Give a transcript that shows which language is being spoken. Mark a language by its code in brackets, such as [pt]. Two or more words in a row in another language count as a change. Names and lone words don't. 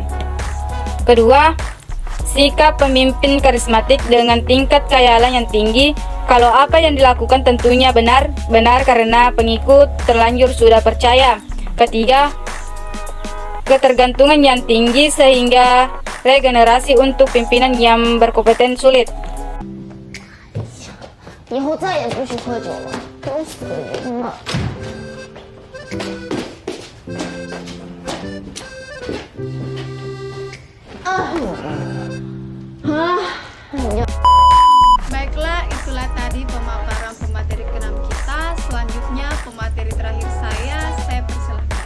[id] Kedua, sikap pemimpin karismatik dengan tingkat khayalan yang tinggi. Kalau apa yang dilakukan tentunya benar karena pengikut terlanjur sudah percaya. Ketiga, ketergantungan yang tinggi sehingga regenerasi untuk pimpinan yang berkompeten sulit. [zh] 以后再也不许喝酒了，给我死人了！ [id] Baiklah, itulah tadi pemaparan pemateri ke-6 kita. Selanjutnya pemateri terakhir saya persilahkan.